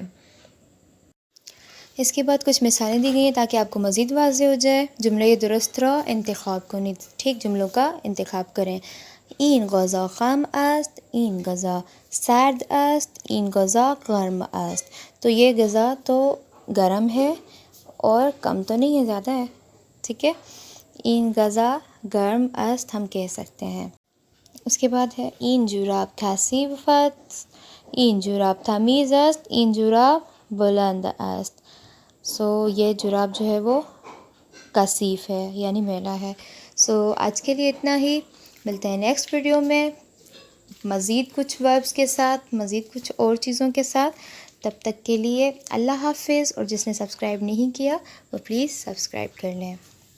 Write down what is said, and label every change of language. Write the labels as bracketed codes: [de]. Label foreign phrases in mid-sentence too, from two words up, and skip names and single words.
[ur] اس کے بعد کچھ مثالیں دی گئی ہیں تاکہ آپ کو مزید واضح ہو جائے. [fa] جملے درست را انتخاب کنید، [ur] ٹھیک جملوں کا انتخاب کریں. [fa] این غذا خام است، این غذا سرد است، این غذا گرم است. [ur] تو یہ غذا تو گرم ہے اور کم تو نہیں ہے، زیادہ ہے. ٹھیک ہے، [fa] این غذا گرم است [ur] ہم کہہ سکتے ہیں. اس کے بعد ہے [fa] این جوراب کثیف است، این جوراب تمیز است، این جوراب بلند است. [ur] یہ جراب جو ہے وہ کثیف ہے یعنی میلا ہے. آج کے لیے اتنا ہی. ملتے ہیں [en] next video [ur] میں مزید کچھ وربس کے ساتھ، مزید کچھ اور چیزوں کے ساتھ. تب تک کے لیے اللہ حافظ، اور جس نے سبسکرائب نہیں کیا وہ پلیز سبسکرائب کر لیں.